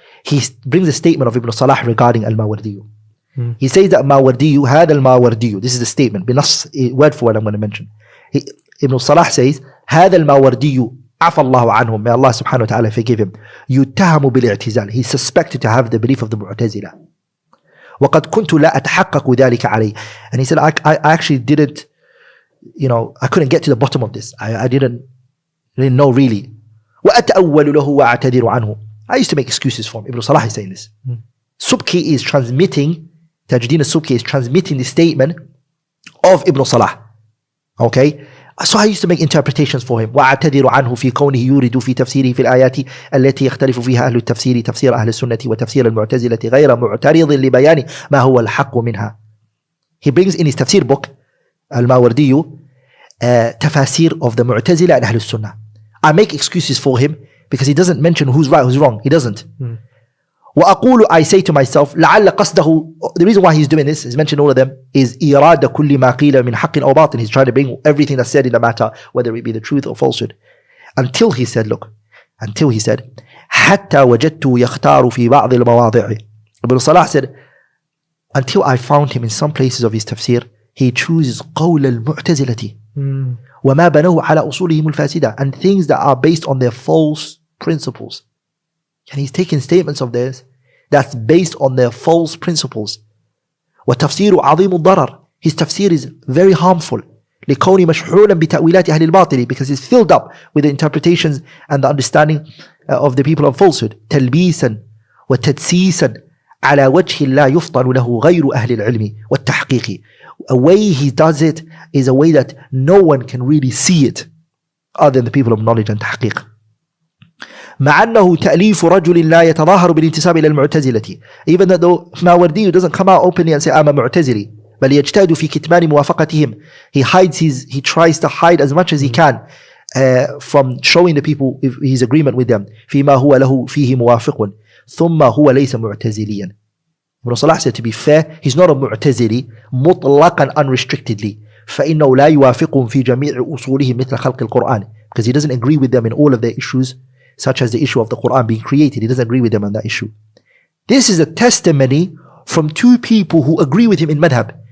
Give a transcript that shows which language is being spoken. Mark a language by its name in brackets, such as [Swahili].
[English] He brings a statement of Ibn Salah regarding al-Mawardi. He says that Mawardi had al-Mawardi. This is the statement, word for word I'm going to mention. Ibn Salah says, [Arabic] هذا الماوردي عفى الله عنه, [English] may Allah subhanahu wa ta'ala forgive him, [Arabic] يتهم بالاعتزال. [English] He's suspected to have the belief of the Mu'tazila. [Arabic] وقد كنت لا أتحقق ذلك عليه. [English] And he said, I actually didn't, I couldn't get to the bottom of this. I didn't know really. [Arabic] وأتأول له وأعتذر عنه. [English] I used to make excuses for him. Ibn Salah is saying this. Subki is transmitting, Tajuddin al-Subki is transmitting the statement of Ibn Salah. Okay? So I used to make interpretations for him. [Arabic] وأعتذر عنه في كونه يورد في تفسيره في الآيات التي يختلف فيها أهل التفسير تفسير أهل السنة وتفسير المعتزلة غير معترض لبيان ما هو الحق منها. [English] He brings in his tafsir book, Al-Mawardi, tafasir of the Mu'tazila and Ahl al-Sunnah. I make excuses for him because he doesn't mention who's right, who's wrong. He doesn't. [Arabic] وأقول, [English] I say to myself, [Arabic] لعل قصده, [English] the reason why he's doing this, he's mentioned all of them, is [Arabic] إرادة كل ما قيل من حق أو باطل. [English] He's trying to bring everything that's said in the matter, whether it be the truth or falsehood. Until he said, [Arabic] حتى وجدته يختار في بعض المواضع. [English] Ibn Salah said, until I found him in some places of his tafsir, he chooses [Arabic] قول المعتزلة وما بنوه على أصولهم الفاسدة, [English] and things that are based on their false principles. And he's taking statements of theirs that's based on their false principles. [Arabic] وتفسير عظيم الضرر. [English] His tafsir is very harmful. [Arabic] لكون مشحونا بتأويلات أهل الباطل, [English] because it's filled up with the interpretations and the understanding of the people of falsehood. [Arabic] تلبيسا وتدسيسا على وجه لا يفطن له غير أهل العلم والتحقيق. [English] A way he does it is a way that no one can really see it other than the people of knowledge and تحقيق. [Arabic] مع أنه تأليف رجل لا يتظاهر بالانتساب إلى المعتزلة. [English] Even though Mawardi doesn't come out openly and say I'm a Mu'tazili, [Arabic] بل يجتهد في كتمان موافقتهم. [English] He tries to hide as much as he can from showing the people his agreement with them. [Arabic] فيما هو له فيه موافق ثم هو ليس معتزليا. [English] Ibn Salah said, to be fair, he's not a mu'tazili [Arabic] مطلقا [English] unrestrictedly. [Arabic] فإنه لا يوافقهم في جميع أصولهم مثل خلق القرآن, [English] because he doesn't agree with them in all of their issues, such as the issue of the Quran being created. He doesn't agree with them on that issue. This is a testimony from two people who agree with him in madhab.